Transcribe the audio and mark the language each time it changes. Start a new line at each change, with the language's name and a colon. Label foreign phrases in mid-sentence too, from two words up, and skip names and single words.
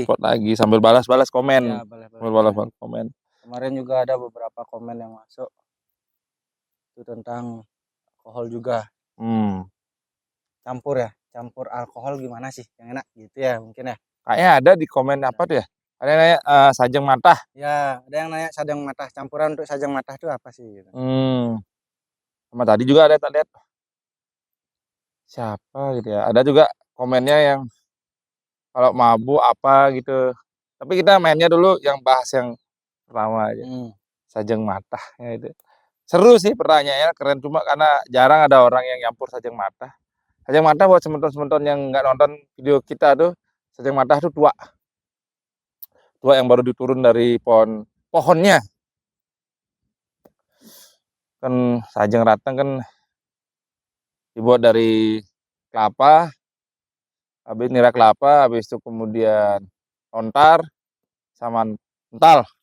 Indonesian: Support lagi sambil balas-balas komen. Ya, sambil balas komen. Kemarin juga ada beberapa komen yang masuk itu tentang alkohol juga. Campur alkohol gimana sih yang enak gitu ya mungkin ya. Kayaknya ada di komen apa tuh ya? Ada yang nanya
Balinese: sajeng matah.
Indonesian: Ya, ada yang nanya
Balinese: sajang matah,
Indonesian: campuran untuk
Balinese: sajang matah
Indonesian: itu apa sih gitu. Sama tadi juga ada tak lihat siapa gitu ya. Ada juga komennya yang kalau mabuk apa gitu. Tapi kita mainnya dulu yang bahas yang pertama aja.
Balinese: Sajeng matah
Indonesian: ya itu. Seru sih pertanyaannya, keren, cuma karena jarang ada orang yang nyampur
Balinese: sajeng matah. Sajeng matah
Indonesian: buat sementon-sementon yang nggak nonton video kita tuh,
Balinese: sajeng matah
Indonesian: tuh tua yang baru diturun dari pohonnya. Kan
Balinese: sajeng rateng
Indonesian: kan dibuat dari kelapa, habis nira kelapa, habis itu kemudian lontar sama ental.